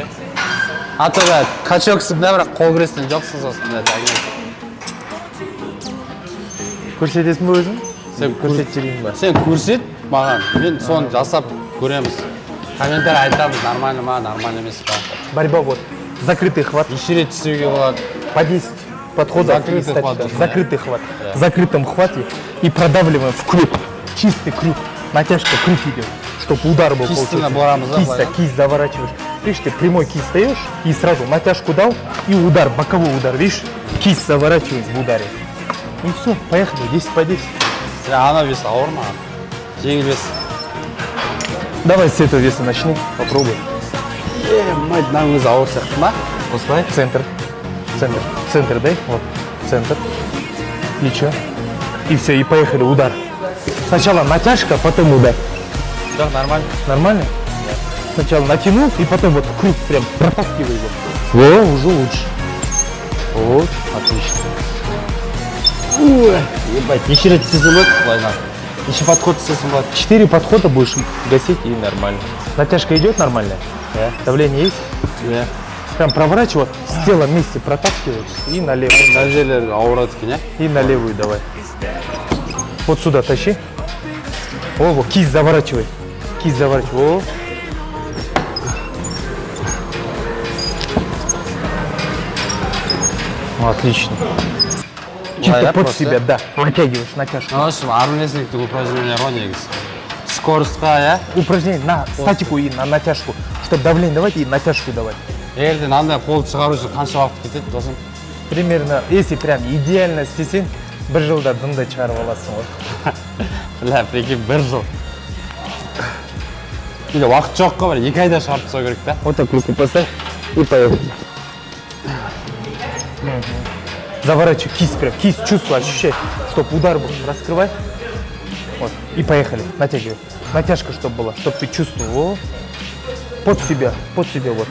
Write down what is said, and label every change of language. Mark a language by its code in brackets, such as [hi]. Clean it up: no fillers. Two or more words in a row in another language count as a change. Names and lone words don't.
[ru] А то [kk] да, качоксың да, бірақ қол күрестен жоқсың сосын да. Көрсетесің бе өзің? Сен көрсет жүрейін ба? Сен көрсет маған, мен соны жасап көреміз. Комментарий айтамыз, нормально ма, нормально емес па. [ru] Борьба вот. Закрытый хват. [kk] Еще рет істеуге болады. [ru] По 10 подходов. Закрытый хват. Закрытый хват. В закрытом хвате и продавливаем в крюк. Чистый крюк. Натяжка крюк идет, чтобы удар был. [kk] Кистина борамыз, да? [ru] Кисть заворачиваешь. Видишь, ты прямой кисть стоишь и сразу натяжку дал и удар, боковой удар, видишь? Кисть заворачиваешь в ударе. И все, поехали, 10 по 10. [kk] Ана вес ауыр ма? Жеңіл вес. [ru] Давай с этого веса начни, попробуй. Мать, [kk] мынаның өзі ауыр сияқты ма? Осылай, [ru] центр. Центр дай, вот, центр. И что? И все, и поехали, удар. Сначала натяжка, потом удар. Да, нормально. Нормально? Да. Сначала натянул, и потом вот круг прям протаскивай его. Во, уже лучше. Вот, отлично. Ой, ебать, [kk] неше рет істесем болады, былайынан. Неше подход істесем болады. [ru] 4 подхода будешь гасить и нормально. Натяжка идет нормально? Да. Давление есть? Да. Прям проворачивай, с телом вместе протаскиваешь и на левую. [kk] Мына жерлер ауырады екен, иә? [ru] И на левую давай. Вот сюда тащи. О, кисть заворачивай. Кисть заворачивай. О. Отлично. Чисто под себя, да. Натягиваешь натяжку. Ну, в общем, [kk] армрестлингтік упражнение ғой негізі. Скоростьқа, иә? [ru] Упражнение на статику и на натяжку. Чтобы давление давать и натяжку давать. [kk] Егерде мынандай қолды шығару үшін қанша уақыт кетеді, досым? [ru] Примерно, если прям идеально [kk] істесең, 1 жылда дымды шығарып аласың ғой. [ru] Бля, прикинь, 1 жыл. [kk] Или уақыт жоқ қой, 2 айда шығарып тастау керек та. [ru] Вот так руку поставь и поехали. Заворачивай кисть прям, кисть чувствуй, ощущай, чтобы удар был. Раскрывай. Вот. И поехали. Натягивай. Натяжка, чтобы была, чтобы ты чувствовал. О. Под себя вот.